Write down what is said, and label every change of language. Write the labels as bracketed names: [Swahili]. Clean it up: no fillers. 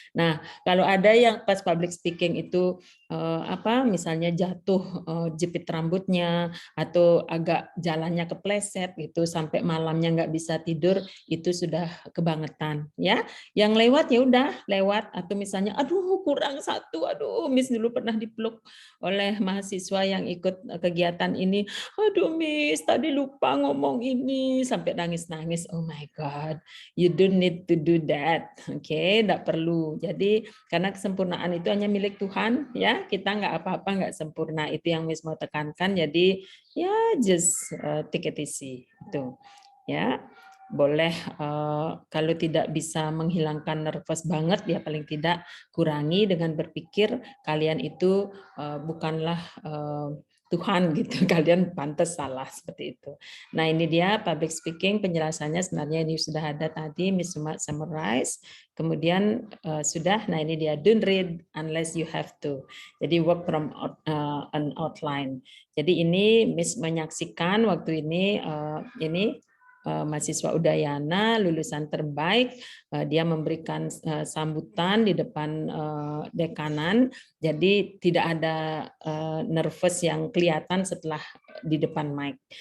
[Indonesian] Nah, kalau ada yang pas public speaking itu misalnya jatuh jepit rambutnya atau agak jalannya kepleset gitu sampai malamnya nggak bisa tidur, itu sudah kebangetan ya. Yang lewat ya udah lewat, atau misalnya aduh kurang satu, aduh Miss dulu pernah dipeluk oleh mahasiswa yang ikut kegiatan ini, aduh Miss tadi lupa ngomong ini, sampai nangis-nangis. [English] Oh my God, you don't need to do that, oke, [Indonesian] tidak perlu. Jadi karena kesempurnaan itu hanya milik Tuhan ya, kita nggak apa-apa nggak sempurna, itu yang Miss mau tekankan. Jadi ya [English] just take it easy [Indonesian] itu ya. Boleh kalau tidak bisa menghilangkan nervous banget, ya paling tidak kurangi dengan berpikir kalian itu bukanlah Tuhan gitu, kalian pantas salah seperti itu. Nah ini dia public speaking, penjelasannya sebenarnya ini sudah ada tadi, Miss cuma summarize, kemudian sudah. Nah ini dia, [English] don't read unless you have to. Jadi work from an outline. [Indonesian] Jadi ini Miss menyaksikan waktu ini mahasiswa Udayana lulusan terbaik, dia memberikan sambutan di depan dekanan, jadi tidak ada nervous yang kelihatan setelah di depan mic.